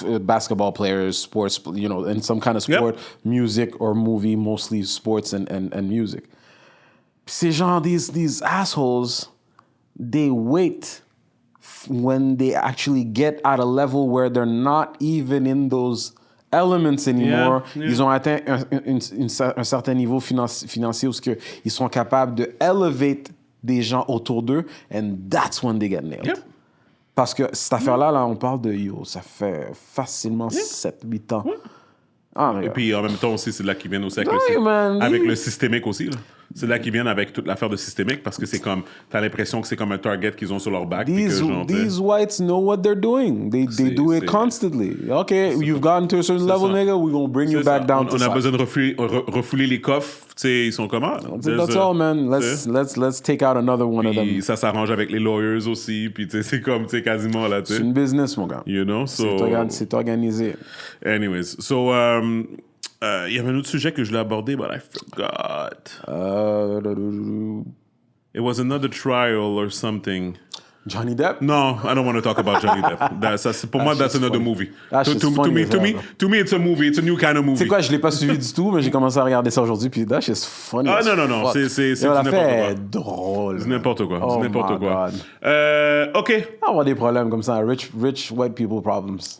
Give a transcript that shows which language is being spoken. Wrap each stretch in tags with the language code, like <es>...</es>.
<en>Basketball players, sports, you know, in some kind of sport, music or movie, mostly sports and music.</en> <fr>Ces gens,</fr> <en>these assholes, they wait when they actually get at a level where they're not even in those elements anymore.</en> <fr>Ils ont atteint un certain niveau financier où ils sont capables de elevate des gens autour d'eux,</fr> <en>and that's when they get nailed.</en> <fr>Parce que cette affaire-là, on parle de ça fait facilement 7-8 ans. Et puis en même temps aussi, c'est de là qu'ils viennent aussi avec le systémique aussi. Là. C'est là qu'ils viennent avec toute l'affaire de systémique parce que c'est comme, t'as l'impression que c'est comme un target qu'ils ont sur leur back.</fr> <en>These whites know what they're doing. They do it constantly. Okay, you've gotten to a certain level, nigga, we're going to bring you back down to</en> <fr>On a besoin de refouler les coffres. Tu sais, ils sont comment?</fr> <en>That's all, man. Let's take out another one of them.</en> <fr>Ça s'arrange avec les lawyers aussi. Puis tu sais, c'est comme, tu sais, quasiment là, tu sais. C'est une business, mon gars.</fr> <en>You know, so...</en> <fr>C'est organisé.</fr> <en>Anyways, so...</en> <fr>il y avait un autre sujet que je l'ai abordé,</fr> <en>but I forgot. It was another trial or something. Johnny Depp? No, I don't want to talk about Johnny Depp.</en> <fr>Pour moi,</fr> <en>that's another movie. To me, it's a movie. It's a new kind of movie.</en> <fr>C'est quoi, je l'ai pas suivi du tout, mais j'ai commencé à regarder ça aujourd'hui, puis</fr> <en>that shit's funny.</en> <fr>Ah non, c'est n'importe quoi. Drôle. C'est n'importe quoi. Oh, c'est n'importe quoi. OK. Avoir des problèmes comme ça,</fr> <en>rich white people problems.</en>